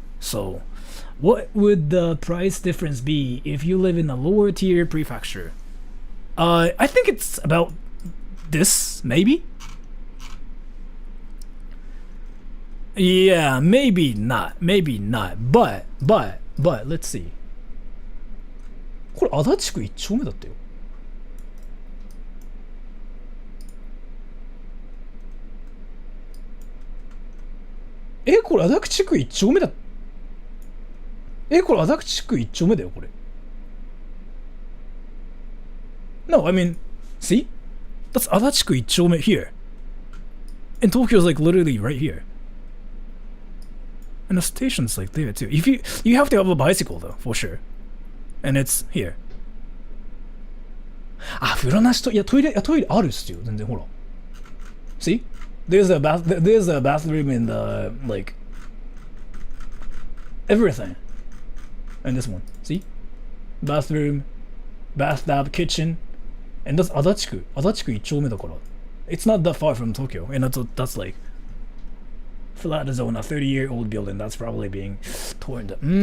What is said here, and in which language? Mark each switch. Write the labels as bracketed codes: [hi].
[en] So what would the price difference be if you live in a lower tier prefecture? I think it's about this, maybe? Yeah, maybe not, but let's see. [ja] これ足立区1丁目だったよ。これ足立区1丁目だ。これ足立区1丁目だよこれ。 [en] No, I mean, see? That's 足立区1丁目 here. And Tokyo's like literally right here. And the station's like there too. If you have to have a bicycle though, for sure. And it's here. [ja] あ、風呂なしと、いや、トイレあるっすよ、全然ほら。 [en] See? There's a bathroom in the, like, everything. And this one, see? Bathroom, bathtub, kitchen. And that's 足立区1丁目だから。 It's not that far from Tokyo. And that's like, flat zone, a 30-year-old building that's probably being torn down.